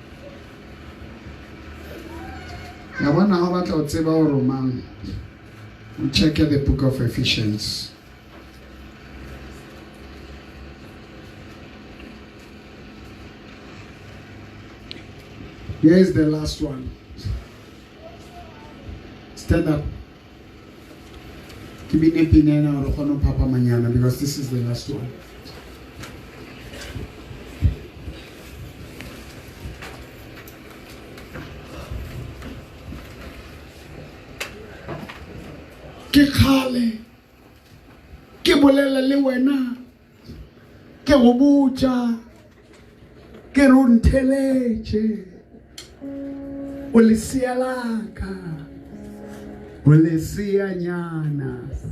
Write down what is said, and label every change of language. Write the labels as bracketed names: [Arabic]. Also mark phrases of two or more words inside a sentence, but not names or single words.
[Southern Sotho] Yabona ha batla o tseba hore mang [English] Check out the book of Ephesians. Here is the last one. Stand up. Keep it Papa Manana, because this is the last one. [Tswana] Ke khale ke bolela le wena ke go botša ke re o ntheletše o lesea laka o leseanyana